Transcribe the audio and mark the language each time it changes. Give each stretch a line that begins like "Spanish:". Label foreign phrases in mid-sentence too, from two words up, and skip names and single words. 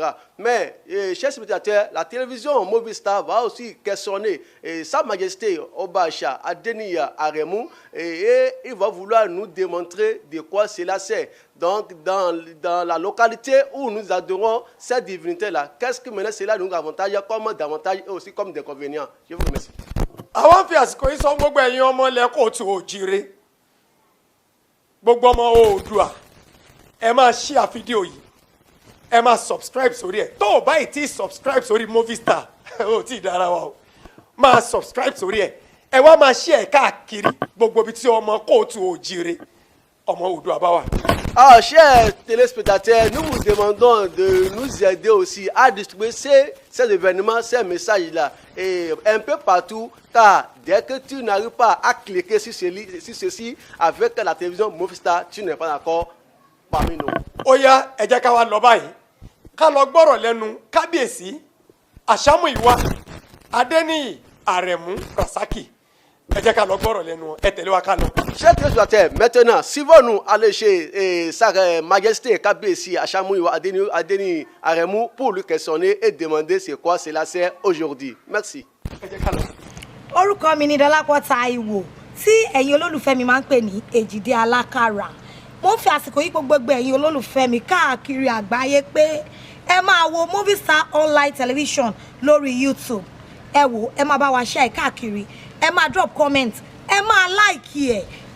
French: Mais, chers spectateurs, la télévision Movistar va aussi questionner Sa Majesté Obacha Adeniyi Aremu et il va vouloir nous démontrer de quoi cela sert. Donc, dans la localité où nous adorons cette divinité-là, qu'est-ce que maintenant cela nous avantage comme davantage et aussi comme d'inconvénients? Je vous remercie.
Yoruba: Àwọn fi àsìkò yìí sọ gbogbo ẹ̀yin ọmọ lẹ́kọ̀ọ́ tí ò jíire gbogbo ọmọ Oòduà ẹ máa share fídíò yìí ẹ máa subscribe sórí ẹ̀ tó o bá yìí tí subscribe sórí Movistar ó tí ì dára wa o máa subscribe sórí ẹ̀ ẹ wá máa share káàkiri gbogbo ibi tí ọmọ kóòtù òjìire ọmọ Oòduà bá wà.
French: Chers téléspectateurs, nous vous demandons de nous aider aussi à distribuer ces événements, ces messages-là, et un peu partout, car dès que tu n'arrives pas à cliquer sur ceci avec la télévision Movistar, tu n'es pas d'accord parmi nous.
Yoruba: Oya, ẹ jẹ́ ká wá lọ báyìí ká lọ gbọ́rọ̀ lẹ́nu Kábíyèsí Àṣàmúyìwá Adéníyì Àrẹ̀mú Rasaki. Ẹ jẹ́ ká lọ gbọ́rọ̀ lẹ́nu wọn ẹ tẹ̀lé wa ká lọ.
French: Chers téléspectateurs, maintenant, suivons-nous aller chez Sa Majesté Kábíyèsí Àṣàmúyìwá Adéníyì Àrẹ̀mú pour lui questionner et demander c'est quoi cela sert aujourd'hui. Merci.
Yoruba: Ẹ jẹ́ ká lọ. Orúkọ mi ni Dọlápọ̀ Táíwò tí ẹ̀yin olólùfẹ́ mi máa ń pè ní Èjìdé Alákàrà. Mo fi àsìkò yìí gbogbo ẹ̀yin olólùfẹ́ mi káàkiri àgbáyé pé ẹ máa wo Movistar Online Television lórí YouTube. Ẹ wò ẹ máa bá wa share káàkiri ẹ máa
English: drop comment
Yoruba: ẹ máa like ẹ.